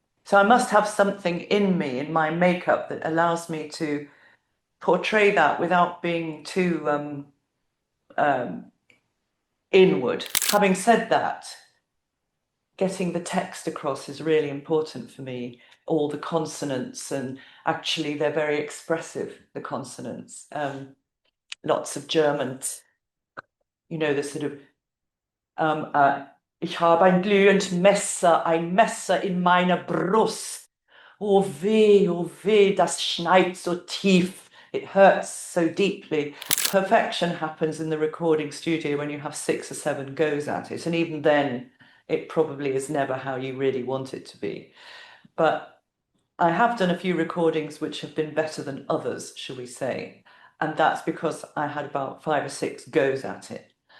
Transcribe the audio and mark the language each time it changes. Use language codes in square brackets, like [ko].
[en] So I must have something in me, in my makeup, that allows me to portray that without being too um, inward. Having said that, getting the text across is really important for me. All the consonants, and actually they're very expressive, the consonants. Lots of German, the sort of [de] ich habe ein glühendes Messer, ein Messer in meiner Brust. Oh weh, das schneidet so tief. [en] It hurts so deeply. Perfection happens in the recording studio when you have 6 or 7 goes at it. And even then, it probably is never how you really want it to be. But I have done a few recordings which have been better than others, shall we say. And that's because I had about 5 or 6 goes at it.